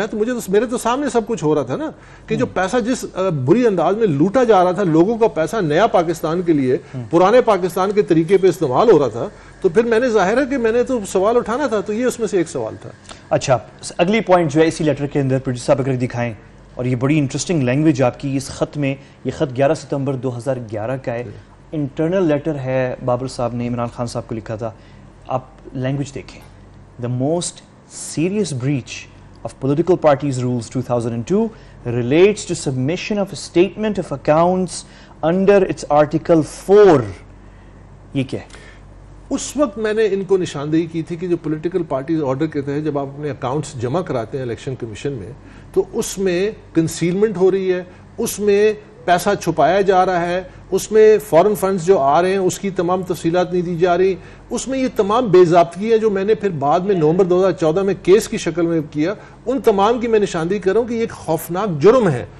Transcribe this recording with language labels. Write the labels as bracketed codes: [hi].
[ur] میرے تو سامنے سب کچھ ہو رہا تھا نا, کہ جو پیسہ جس بری انداز میں لوٹا جا رہا تھا, لوگوں کا پیسہ نیا پاکستان کے لیے پرانے پاکستان کے طریقے پہ استعمال ہو رہا تھا, تو پھر میں نے ظاہر ہے کہ میں نے تو سوال اٹھانا تھا, تو یہ اس میں سے ایک سوال تھا. اچھا, اگلی پوائنٹ جو ہے اسی لیٹر کے اندر پروڈیوسر صاحب اگر دکھائیں, اور یہ بڑی انٹرسٹنگ لینگویج آپ کی اس خط میں, یہ خط 11 ستمبر 2011 کا ہے, انٹرنل لیٹر ہے, بابر صاحب نے عمران خان صاحب کو لکھا تھا. آپ لینگویج دیکھیں. [en] The most serious breach of political parties rules 2002 relates to submission of a statement of accounts under its article 4. [ur] یہ کیا ہے؟ اس وقت میں نے ان کو نشاندہی کی تھی کہ جو پولیٹیکل پارٹیز آرڈر کے تحت جب آپ اپنے اکاؤنٹس جمع کراتے ہیں الیکشن کمیشن میں, تو اس میں کنسیلمنٹ ہو رہی ہے, اس میں پیسہ چھپایا جا رہا ہے, اس میں فورن فنڈز جو آ رہے ہیں اس کی تمام تفصیلات نہیں دی جا رہی, اس میں یہ تمام بے ضابطگی ہے جو میں نے پھر بعد میں نومبر 2014 میں کیس کی شکل میں کیا, ان تمام کی میں نشاندہی کر رہا ہوں کہ یہ ایک خوفناک جرم ہے.